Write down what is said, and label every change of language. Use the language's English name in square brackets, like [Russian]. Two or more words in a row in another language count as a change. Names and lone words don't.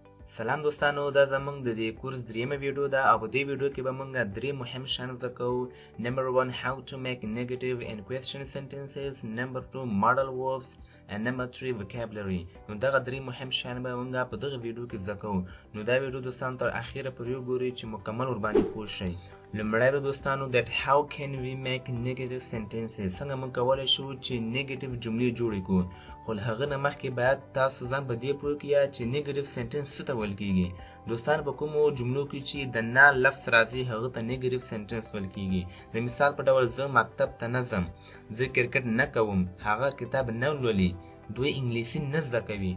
[Pashto] سلام دوستانو، دا زمونږ د دې کورس دریمه ویډیو ده او په دې ویډیو کې به موږ درې مهم شیان زده کوو. [English] نمبر 1 how to make negative and question sentences, number 2 modal verbs and number 3 vocabulary. [Pashto] نو دغه درې مهم شیان به موږ په دغه ویډیو کې زده کوو. نو دا ویډیو دوستانو تر اخیره پورې وګورئ چې مکمل ورباندې پوه شئ. لومړی د دوستانو [English] that how can we make negative sentences، [Pashto] څنګه موږ کولی شو چې نیگیټیو جملې جوړې کړو. خو له هغه نه مخکې باید تاسو ځان په دې پوه کړئ چې [English] negative sentence [Pashto] څه ته ویل کیږي. دوستان په کومو جملو کې چې د نه لفظ راځي هغه ته [English] negative sentence [Pashto] ویل کیږي. د مثال په ډول زه مکتب ته نه ځم، زه کرکټ نه کوم، هغه کتاب نه لولي، دوی انګلیسي نه زده کوي.